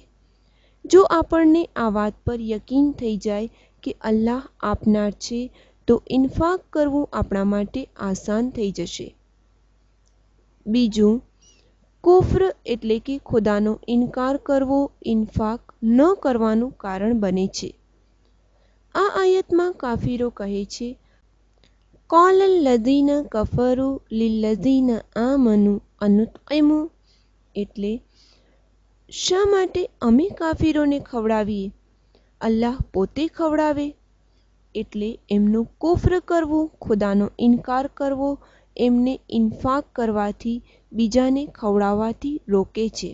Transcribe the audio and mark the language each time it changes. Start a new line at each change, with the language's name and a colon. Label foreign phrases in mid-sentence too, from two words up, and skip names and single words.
Gujarati: જો આપણને આ વાત પર યકીન થઈ જાય કે અલ્લાહ આપનાર છે તો ઇન્ફાક કરવું આપણા માટે આસાન થઈ જશે. બીજું, કુફ્ર એટલે કે ખુદાનો ઇનકાર કરવો ઇન્ફાક ન કરવાનું કારણ બને છે. આ આયતમાં કાફીરો કહે છે,
Arabic: قال الذين كفروا للذين آمنوا أنطعم,
Gujarati: એટલે શા માટે અમે કાફીરોને ખવડાવીએ, અલ્લાહ પોતે ખવડાવે. એટલે એમનું કુફ્ર કરવું, ખુદાનો ઇનકાર કરવો એમને ઇન્ફાક કરવાથી, બીજાને ખવડાવવાથી રોકે છે.